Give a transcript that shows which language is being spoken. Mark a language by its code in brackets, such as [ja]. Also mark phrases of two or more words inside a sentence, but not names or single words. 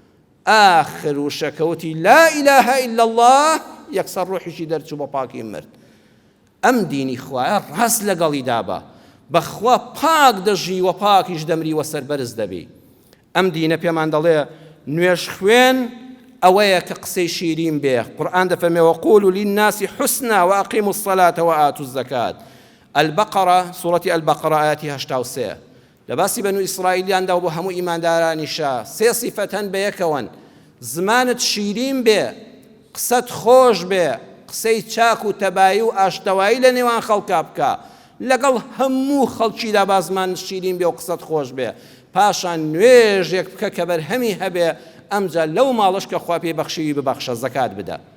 [ckb] آخر وشەکەوتی [ar] لا ئیلاهە ئیلا الله [ckb] یەکسەر ڕۆحیشی دەرچوو بە پاکی مرد ئەم دینی خوایە ڕاست لەگەڵی دابە بەخوا پاک دەژی و پاکیش دەمری وە سەربەرز دەبی ئەم دینە پێمان دەڵێ نوێژ خوێن ئەوەیە کە قسەی شیرین بێ قورئان دەفەرمێ [ar] وقولوا للناس حسنا وأقيموا الصلاة وآتوا الزكاة [ckb] البقرة سورة البقرة آياتی 83 لباسی بەنو ئیسرائیلیان دا و بۆ هەموو ئیماندارانیشە سێ سیفەت هەن بە یەکەوەن زمانت شیرین بێ قسەت خۆش بێ قسەی چاک و تەبایی و ئاشتەوایی لە نێوان خەڵکا بکە لەگەڵ هەموو خەڵکیدا با زمانت شیرین بێ و قسەت خۆش بێ پاشان نوێژێک بکە کە بەرهەمی هەبێ ئەمجا لەو ماڵش کە خوا پێی بەخشیوی ببەخشە زەکات بدە